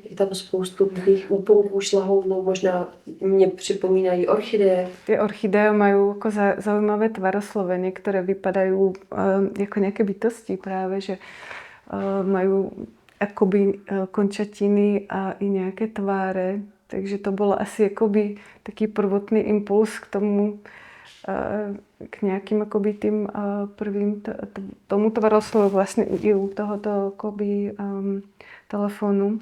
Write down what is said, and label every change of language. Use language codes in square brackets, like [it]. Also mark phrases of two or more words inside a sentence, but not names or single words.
[cs] Je tam spoustu těch úponků, šlahounů, možná mě připomínají orchideje. [sk] Tie orchideje majú ako zaujímavé tvaroslovenie, ktoré vypadajú ako nejaké bytosti práve, že majú akoby končatiny a i nejaké tváre. Takže to bolo asi akoby taký prvotný impuls k tomu, k nejakým akoby tým prvým tomu tvaroslovu vlastne i u tohoto akoby telefónu.